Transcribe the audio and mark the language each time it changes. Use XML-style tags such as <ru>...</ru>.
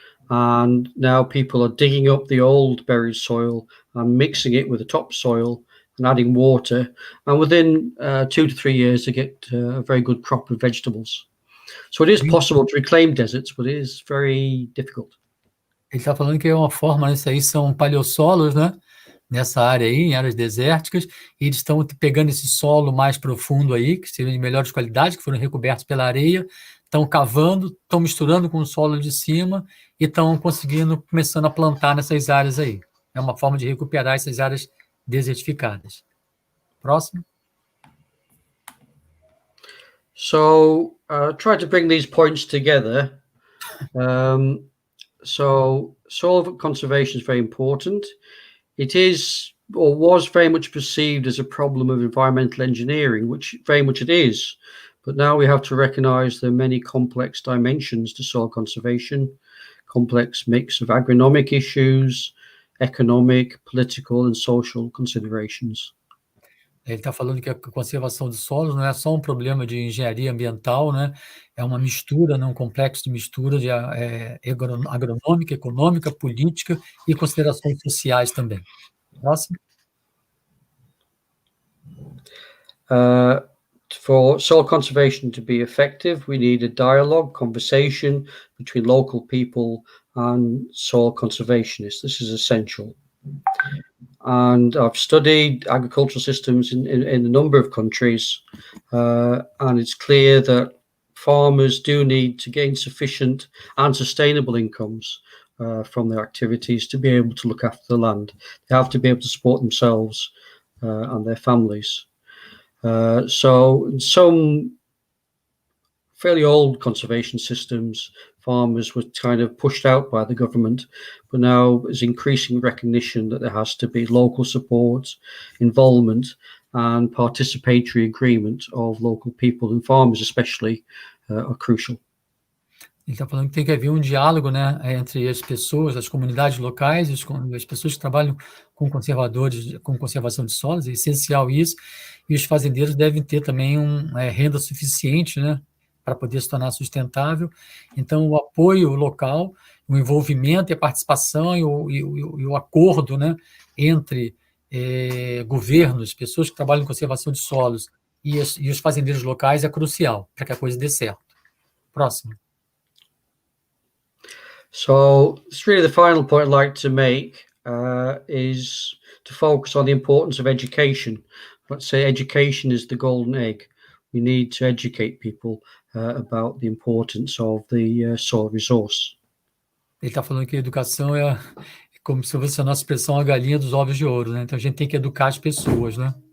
<en>And now people are digging up the old buried soil and mixing it with the topsoil and adding water. And within 2 to 3 years, they get a very good crop of vegetables. So it is possible to reclaim deserts, but it is very difficult.</en> <pt>Ele está falando que é uma forma, isso aí são paleossolos, né? Nessa área aí, em áreas desérticas, e eles estão pegando esse solo mais profundo aí, que seriam de melhores qualidades, que foram recobertos pela areia, estão cavando, estão misturando com o solo de cima e estão começando a plantar nessas áreas aí. É uma forma de recuperar essas áreas desertificadas. Próximo.</pt> <en>So try to bring these points together. So soil conservation is very important. It is, or was very much perceived as a problem of environmental engineering, which very much it is. But now we have to recognize there are many complex dimensions to soil conservation, complex mix of agronomic issues, economic, political and social considerations.</en> <pt>Ele está falando que a conservação de solos não é só um problema de engenharia ambiental, né? É uma mistura, né? Um complexo de mistura de agronômica, econômica, política e considerações sociais também. Próximo.</pt> <en>For soil conservation to be effective, we need a dialogue, conversation between local people and soil conservationists. This is essential. And I've studied agricultural systems in a number of countries, and it's clear that farmers do need to gain sufficient and sustainable incomes from their activities to be able to look after the land. They have to be able to support themselves and their families. So in some fairly old conservation systems, farmers were kind of pushed out by the government, but now there's increasing recognition that there has to be local support, involvement, and participatory agreement of local people, and farmers especially are crucial.</en> <pt>Ele está falando que tem que haver um diálogo, né, entre as pessoas, as comunidades locais, as pessoas que trabalham com conservadores, com conservação de solos, é essencial isso, e os fazendeiros devem ter também renda suficiente, né, para poder se tornar sustentável. Então, o apoio local, o envolvimento e a participação e o acordo, né, entre governos, pessoas que trabalham em conservação de solos e os fazendeiros locais é crucial para que a coisa dê certo. Próximo.</pt> <en>So it's really the final point I'd like to make is to focus on the importance of education. Let's say education is the golden egg. We need to educate people about the importance of the soil resource.</en> <pt>Ele está falando que a educação é como se fosse a nossa expressão, a galinha dos ovos de ouro, né? Então a gente tem que educar as pessoas, né?</pt>